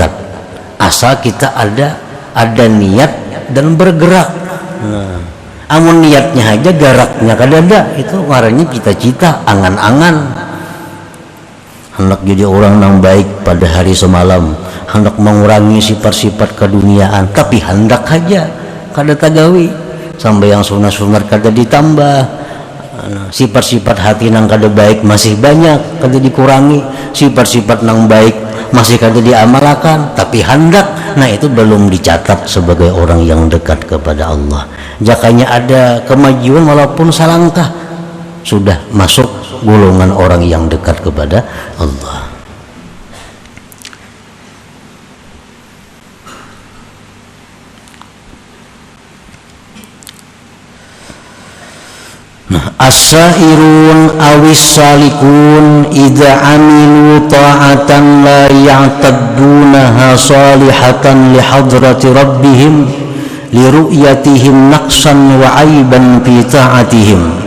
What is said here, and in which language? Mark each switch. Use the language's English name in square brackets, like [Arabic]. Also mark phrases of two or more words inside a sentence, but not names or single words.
[Indonesian] Asal kita ada niat dan bergerak. [Banjar] Nah, amun niatnya aja, geraknya kada ada, itu warnanya cita-cita, angan-angan. [Indonesian] Hendak jadi orang yang baik pada hari semalam, hendak mengurangi sifat-sifat keduniaan, [Banjar] tapi hendak aja kada tagawi. Sampai yang sunat-sunat kada ditambah, sifat-sifat hati nang kada baik masih banyak, kada dikurangi, sifat-sifat nang baik masih kada diamalkan, [Indonesian] tapi hendak, nah itu belum dicatat sebagai orang yang dekat kepada Allah. Jakanya ada kemajuan walaupun salangkah, sudah masuk golongan orang yang dekat kepada Allah. [Arabic] السائرون أو السالكون إذا عملوا طاعة لا يعتدونها صالحة لحضرة ربهم لرؤيتهم نقصا وعيبا في طاعتهم.